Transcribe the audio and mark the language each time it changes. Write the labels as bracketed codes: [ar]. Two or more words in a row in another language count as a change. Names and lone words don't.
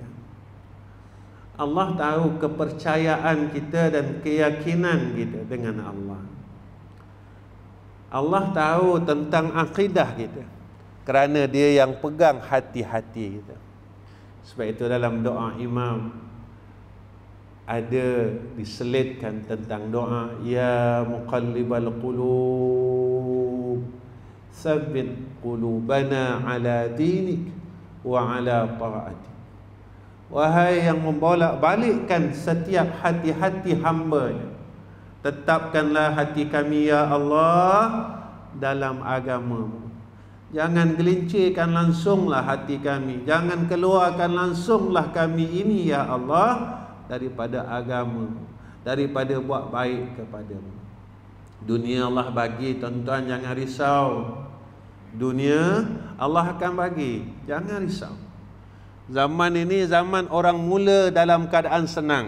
[ms] Allah tahu kepercayaan kita dan keyakinan kita dengan Allah. Allah tahu tentang akidah kita, kerana dia yang pegang hati-hati kita. Sebab itu dalam doa imam ada diselitkan tentang doa, [ar] يا مقلب القلوب ثبت قلوبنا على دينك وعلى طاعتك. [ms] Wahai yang membolak-balikkan setiap hati-hati hamba-Nya, tetapkanlah hati kami [ar] يا الله [ms] dalam agama-Mu. Jangan gelincirkan langsunglah hati kami, jangan keluarkan langsunglah kami ini [ar] يا الله [ms] daripada agama, daripada buat baik kepada-Mu. Dunia Allah bagi, tuan-tuan, jangan risau. Dunia Allah akan bagi, jangan risau. Zaman ini zaman orang mula dalam keadaan senang.